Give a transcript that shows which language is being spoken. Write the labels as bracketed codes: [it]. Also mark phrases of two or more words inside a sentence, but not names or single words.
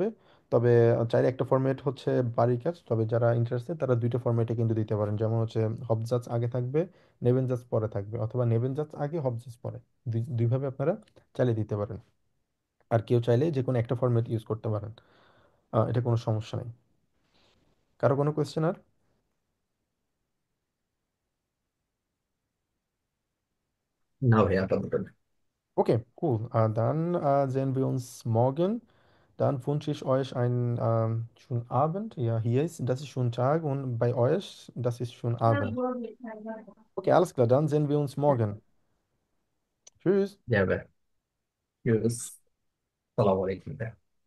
[bn] তবে চাইলে একটা ফরম্যাট হচ্ছে বাড়ির কাজ, তবে যারা ইন্টারেস্টেড তারা দুইটা ফরম্যাটে কিন্তু দিতে পারেন, যেমন হচ্ছে হবজাজ আগে থাকবে, নেবেনজাজ পরে থাকবে, অথবা নেবেনজাজ আগে হবজাজ পরে, দুইভাবে আপনারা চালিয়ে দিতে পারেন। আর কেউ চাইলে যে কোনো একটা ফরম্যাট ইউজ করতে পারেন, এটা কোনো সমস্যা নেই। কারো কোনো কোয়েশ্চেন আর? না ভাইয়া, আপাতত না। [en] Okay, cool. [de] Dann sehen wir uns morgen. Dann wünsche ich euch einen schönen Abend. Ja, das ist schon Tag und bei euch, das ist schon Abend. Okay, alles klar, dann sehen wir uns morgen. Tschüss. [bn] জি ভাইয়া, ইউস, সালাম আলাইকুম ভাইয়া।